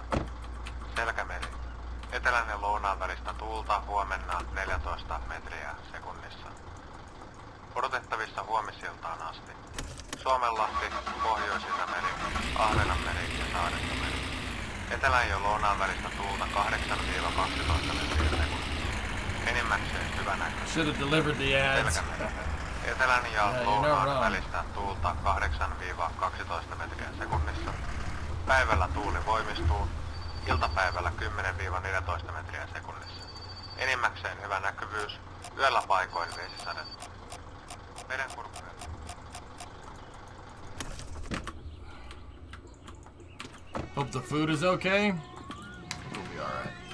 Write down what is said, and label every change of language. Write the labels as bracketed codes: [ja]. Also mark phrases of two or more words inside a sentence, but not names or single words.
[fi] Selkämeri etelän ja lounaan välistä tuulta huomenna 14 metriä sekunnissa. Odotettavissa huomisiltaan asti. Suomenlahti, Pohjois-Itämeri, Ahvenanmeri ja Saaristomeri. Etelän ja lounaan välistä tuulta 8-12 metriä sekunnissa. Enimmäkseen hyvä näkö. [en] Should have delivered the ads. [fi] Selkämeri. Etelän ja [en] you're not [fi] lounaan [en] wrong. [fi] välistä tuulta 8-12 metriä sekunnissa. Päivällä tuuli voimistuu. Iltapäivällä 10-14 metriä sekunnissa. Enimmäkseen hyvä näkyvyys. Yöllä paikoin vesisadetta. Merenkurkkuja. [en] Hope the food is okay. We'll be alright.